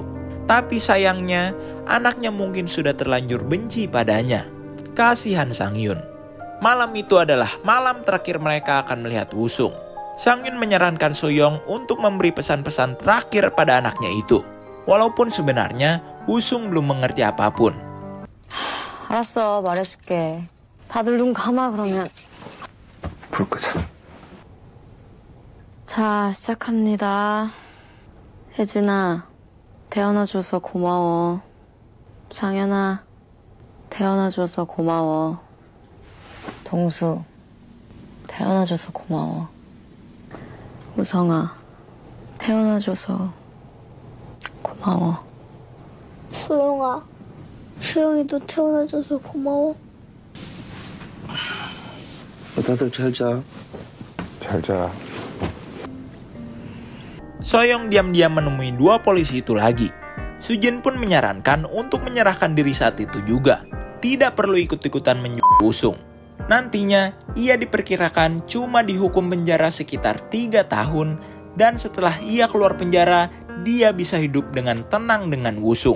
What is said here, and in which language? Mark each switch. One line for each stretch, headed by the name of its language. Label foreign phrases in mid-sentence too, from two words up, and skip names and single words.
Indonesian: Tapi sayangnya, anaknya mungkin sudah terlanjur benci padanya. Kasihan Sang-hyun. Malam itu adalah malam terakhir mereka akan melihat Woo-sung. Sang-hyun menyarankan Soyoung untuk memberi pesan-pesan terakhir pada anaknya itu. Walaupun sebenarnya Woo-sung belum mengerti apapun.
Korean: 알았어, 말해줄게. 다들 눈 감아, 그러면. 불 끄자. 자, 시작합니다. 혜진아, 태어나줘서 고마워. 상현아, 태어나줘서 고마워. 동수, 태어나줘서 고마워. 우성아, 태어나줘서 고마워. 소영아, 소영이도 태어나줘서 고마워. 다들 잘 자. 잘 자.
Indonesian: Soyoung diam-diam menemui dua polisi itu lagi. Sujin pun menyarankan untuk menyerahkan diri saat itu juga. Tidak perlu ikut-ikutan menyuruh Woo-sung. Nantinya, ia diperkirakan cuma dihukum penjara sekitar 3 tahun dan setelah ia keluar penjara, dia bisa hidup dengan tenang dengan Woo-sung.